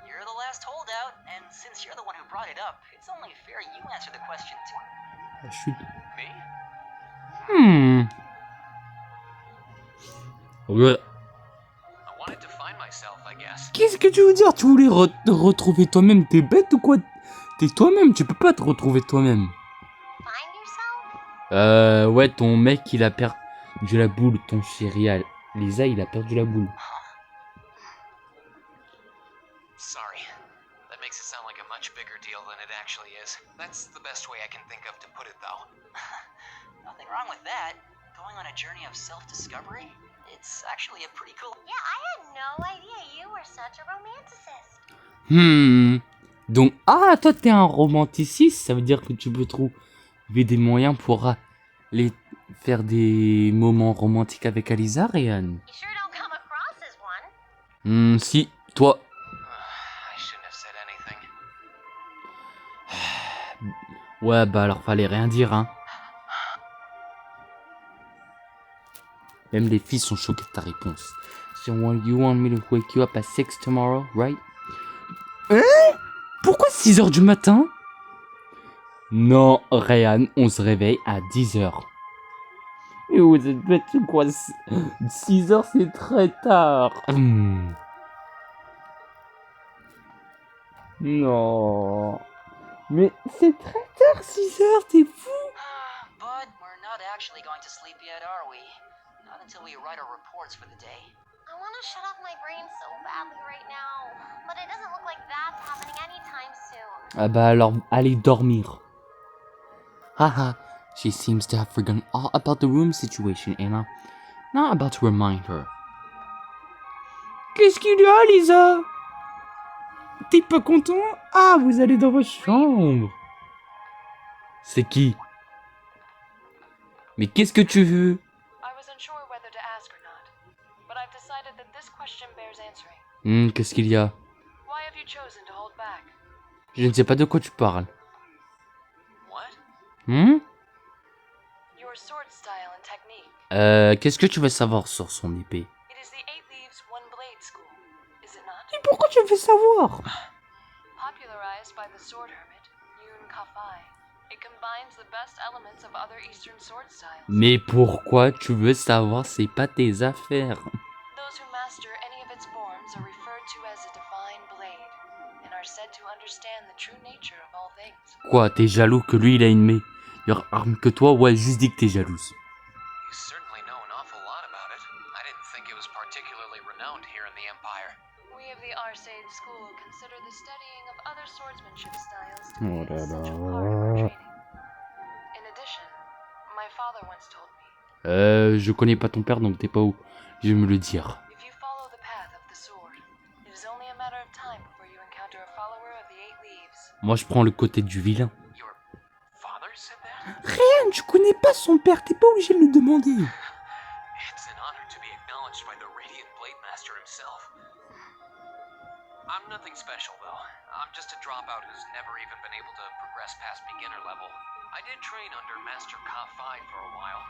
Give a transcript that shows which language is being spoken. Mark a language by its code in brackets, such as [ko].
[en] You're the last holdout, and since you're the one who brought it up, it's only fair you answer the question too. [fr] La chute. [en] Me? [fr] Ouais. [en] I wanted to find myself, I guess. [fr] Qu'est-ce que tu veux dire? Tu voulais te retrouver toi-même? T'es bête ou quoi? T'es toi-même, tu peux pas te retrouver toi-même. [en] Find yourself? [fr] Ouais, ton mec, il a perdu la boule, ton chéri. Lisa, il a perdu la boule. [en] Sorry. That makes it sound like a much bigger deal than it actually is. That's the best way I can think of to put it, though. Nothing wrong with that. Going on a journey of self-discovery? It's actually a pretty cool... Yeah, I had no idea you were such a romanticist. [fr] Donc, toi, t'es un romanticiste, ça veut dire que tu peux trouver des moyens pour aller faire des moments romantiques avec Alisa, Ryan. [en] You sure don't come across as one. [fr] Si, toi. [en] I shouldn't have said anything. [fr] Ouais, bah alors fallait rien dire, hein. Même les filles sont choquées de ta réponse. [en] So you want me to wake you up at 6 tomorrow, right? [fr] Pourquoi 6h du matin? Non, Ryan, on se réveille à 10h. Mais vous êtes bête ou quoi? 6h, c'est très tard. Non. Mais c'est très tard, 6h, t'es fou. [en] But we're not actually going to sleep yet, are we? Not until we write our reports for the day. I want to shut off my brain so badly right now, but it doesn't look like that's happening anytime soon. [fr] Ah bah alors, allez dormir. [en] Haha, she seems to have forgotten all about the room situation and I'm not about to remind her. [fr] Qu'est-ce qu'il y a, Lisa? T'es pas content? Ah, vous allez dans votre chambre. C'est qui? Mais qu'est-ce que tu veux? [en] I was unsure whether to ask or not, but I've decided that this question bears answering. [fr] Qu'est-ce qu'il y a? [en] Why have you chosen to hold back? [fr] Je ne sais pas de quoi tu parles. [en] What? Your sword style and technique. [fr] Qu'est-ce que tu veux savoir sur son épée? [en] It is the Eight Leaves One Blade School, is it not? [fr] Et pourquoi tu veux savoir? [en] Popularized by the sword hermit, Yun Kafai, it combines the best elements of other Eastern sword styles. [fr] Mais pourquoi tu veux savoir? C'est pas tes affaires. [en] Those who master any of its forms are referred to as a divine blade, and are said to understand the true nature of all things. [fr] Quoi, t'es jaloux que lui il a une meilleure arme que toi? Ouais, juste dis que t'es jalouse. [en] You certainly know an awful lot about it. I didn't think it was particularly renowned here in the Empire. We of the Arcade School consider the studying of other swordsmanship styles to Oh [fr] là [en] an essential [fr] là. [en] part of our training. In addition, my father once told me, [fr] Je connais pas ton père donc t'es pas où. Je vais me le dire. [en] if you follow the path of the sword, it is only a matter of time before you encounter a follower of the Eight Leaves. [fr] Moi je prends le côté du vilain. [en] Your father said that? [fr] Rien, tu connais pas son père, t'es pas obligé de le demander. [en] It's an honor to be acknowledged by the Radiant Blade Master himself. I'm nothing special, though. I'm just a dropout who's never even been able to progress past beginner level. I did train under Master Ka-Fi for a while,